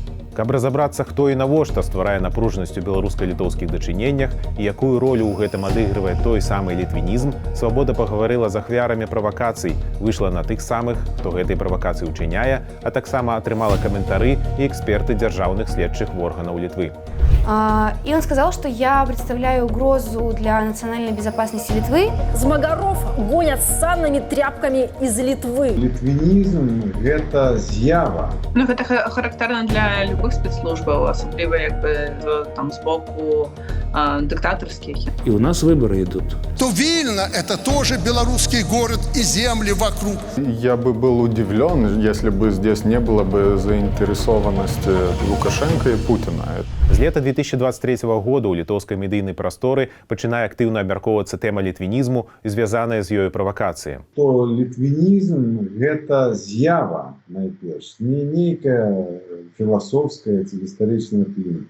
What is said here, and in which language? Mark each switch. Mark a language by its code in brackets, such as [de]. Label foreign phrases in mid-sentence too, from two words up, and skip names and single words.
[be] Каб разабрацца, хто і навошта стварае напружанасць у беларуска-літоўскіх дачыненнях і якую ролю ў гэтым адыгрывае той самы літвінізм, Свабода пагаварыла з ахвярамі правакацый, выйшла на тых самых, хто гэтай правакацыі ўчыняе, а таксама атрымала каментары і эксперты дзяржаўных следчых органаў Літвы. [ru] И он сказал, что я представляю угрозу для национальной безопасности Литвы. Змагаров гонят с санными тряпками из Литвы. [be] Літвінізм – гэта з'ява. Ну, гэта характэрна для любых спецслужбаў, асабліва там з боку диктаторских. [ru] И у нас выборы идут. То Вильно – это тоже белорусский город и земли вокруг. Я бы был удивлен, если бы здесь не было бы заинтересованности Лукашенко и Путина. [be] З лета 2023 года ў літоўскай медыйнай прасторы пачынае актыўна абмяркоўвацца тэма літвінізму і звязаная з ёю правакацыі. То літвінізм – гэта з'ява, найперш, не нейкая філасофская ці гістарычная плынь.